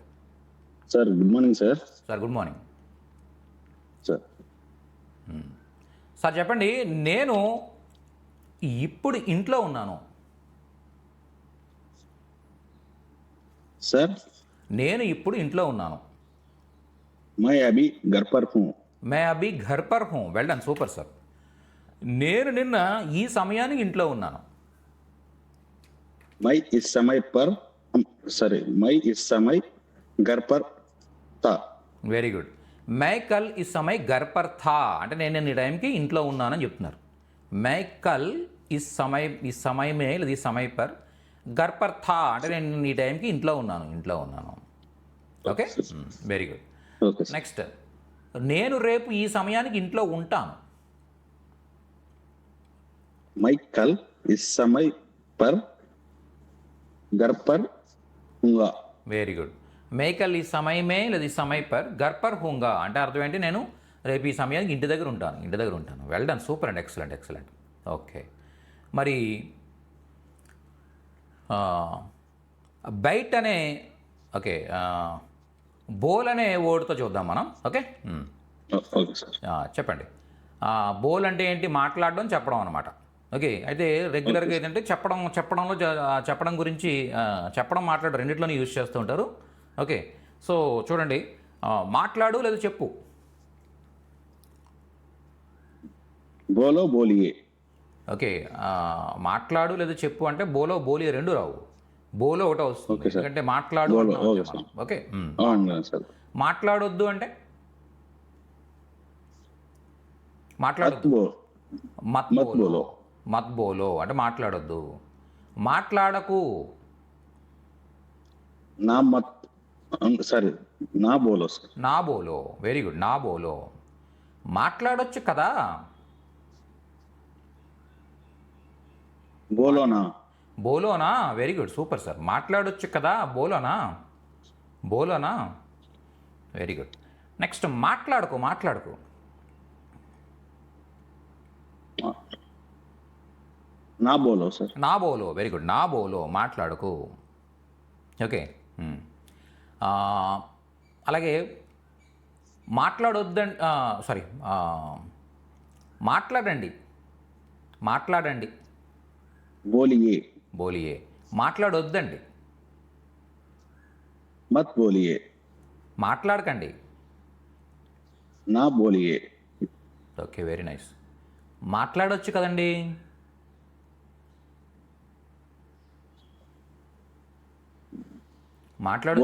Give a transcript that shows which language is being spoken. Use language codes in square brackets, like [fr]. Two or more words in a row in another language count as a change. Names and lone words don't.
[en] Sir good morning sir. Sir good morning సార్. [te] సార్ చెప్పండి, నేను ఇప్పుడు ఇంట్లో ఉన్నాను. सर నేను ఇప్పుడు ఇంట్లో ఉన్నాను. [hi] मैं अभी घर पर हूँ. मैं अभी घर पर हूँ. [en] Well done, super sir. [te] నేను నిన్న ఈ సమయానికి ఇంట్లో ఉన్నాను. [hi] मैं इस समय घर पर था. [en] very good. [hi] मैं कल इस समय घर पर था [te] అంటే నేను ఈ టైంకి ఇంట్లో ఉన్నానని చెప్తున్నారు. [hi] मैं कल इस समय में [te] లేదా [hi] इस समय पर, घर पर था [te] అంటే నేను ఈ టైంకి ఇంట్లో ఉన్నాను. [en] Okay, very good. Okay sir. [te] నెక్స్ట్, నేను రేపు ఈ సమయానికి ఇంట్లో ఉంటాను. [hi] मैं कल इस समय पर घर पर हूँगा. [en] Very good. [hi] मैं कल इस समय में [te] లేదా [hi] इस समय पर, घर पर हूँगा [te] అంటే అర్థం ఏంటి, నేను రేపు ఈ సమయానికి ఇంటి దగ్గర ఉంటాను. [en] Well done, super and excellent. [te] ఓకే, మరి బైట్ అనే, ఓకే, బోల్ అనే వర్డ్తో చూద్దాం మనం. ఓకే, [en] Okay sir. [te] చెప్పండి. బోల్ అంటే ఏంటి, మాట్లాడడం, చెప్పడం అనమాట. ఓకే, అయితే రెగ్యులర్గా ఏంటంటే చెప్పడం గురించి చెప్పడం, మాట్లాడడం రెండిట్లోనే యూజ్ చేస్తూ ఉంటారు. ఓకే, సో చూడండి, మాట్లాడు లేదా చెప్పు. [hi] बोलो बोलिए. [te] ఓకే, మాట్లాడు లేదా చెప్పు అంటే [hi] बोलो बोलि [te] రెండు రావు, బోలో ఒకటే వస్తుంది. [en] Okay sir. [te] ఎందుకంటే మాట్లాడు బోలో, అంటాం ఓకే మనం. సార్. ఓకే, [hi] हाँ सर. [te] మాట్లాడొద్దు అంటే मत మాట్లాడొద్దు. बोलो. మత్ మత్ బోలో. బోలో. [hi] मत बोलो [te] అంటే మాట్లాడొద్దు. మాట్లాడకు. [hi] ना मत सॉरी ना बोलो सर. ना बोलो. [en] very good, [hi] ना बोलो. [te] మాట్లాడొచ్చు కదా. [hi] बोलो ना. [te] బోలోనా. [en] very good, super sir. [te] మాట్లాడొచ్చు కదా, బోలోనా. [en] very good. [te] నెక్స్ట్, మాట్లాడుకో. [hi] ना बोलो सर. ना बोलो. [en] very good, [hi] ना बोलो, [te] మాట్లాడుకు. ఓకే, అలాగే మాట్లాడండి. बोलिए. మాట్లాడొద్దండి. [hi] मत बोलिए. [te] మాట్లాడకండి. [hi] ना बोलिए. [te] ఓకే, [en] very nice. [te] మాట్లాడొచ్చు కదండి. మాట్లాడు.